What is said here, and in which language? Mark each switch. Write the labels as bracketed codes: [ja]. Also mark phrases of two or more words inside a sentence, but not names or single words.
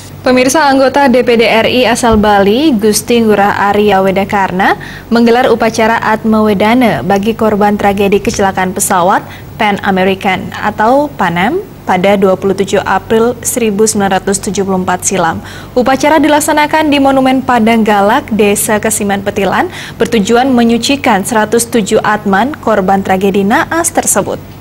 [id] Pemirsa, anggota DPD RI asal Bali, Gusti Ngurah Arya Wedakarna, menggelar upacara Atmawedana bagi korban tragedi kecelakaan pesawat Pan American atau Pan Am pada 27 April 1974 silam. Upacara dilaksanakan di Monumen Padang Galak, Desa Kesiman Petilan, bertujuan menyucikan 107 atman korban tragedi naas tersebut.